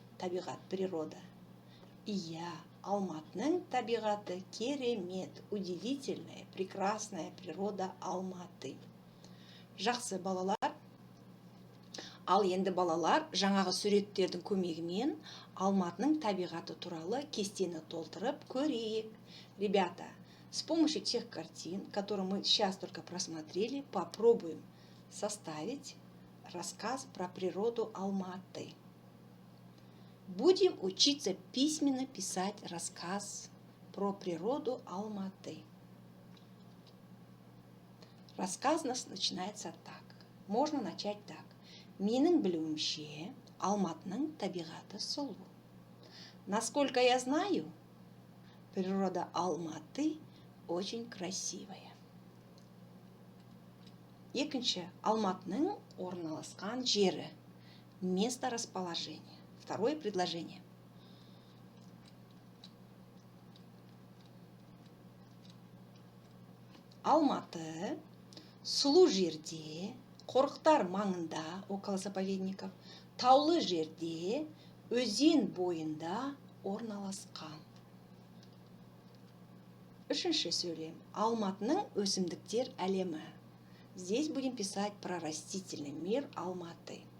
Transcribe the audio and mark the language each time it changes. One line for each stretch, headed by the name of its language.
Kazakh: Табиғат, природа. Иә, Алматының табиғаты керемет,
Russian: удивительная, прекрасная природа Алматы.
Kazakh: Жақсы, балалар. Ал енді балалар, жаңағы суреттердің көмегімен Алматының табиғаты туралы кестені толтырып көрейік.
Russian: Ребята, с помощью тех картин, которые мы сейчас только просмотрели, попробуем составить рассказ про природу Алматы. Будем учиться письменно писать рассказ про природу Алматы. Рассказ у нас начинается так. Можно начать так.
Kazakh: Менің білуімше, Алматының табиғаты сұлу.
Russian: Насколько я знаю, природа Алматы очень красивая.
Kazakh: Екінші, Алматының орналасқан жері.
Russian: Место расположения. Второе предложение.
Kazakh: Алматы сұлу жерде, қорықтар маңында,
Russian: около заповедников,
Kazakh: таулы жерде, өзен бойында орналасқан. Үшінші сөйлем. Алматының өсімдіктер әлемі.
Russian: Здесь будем писать про растительный мир Алматы.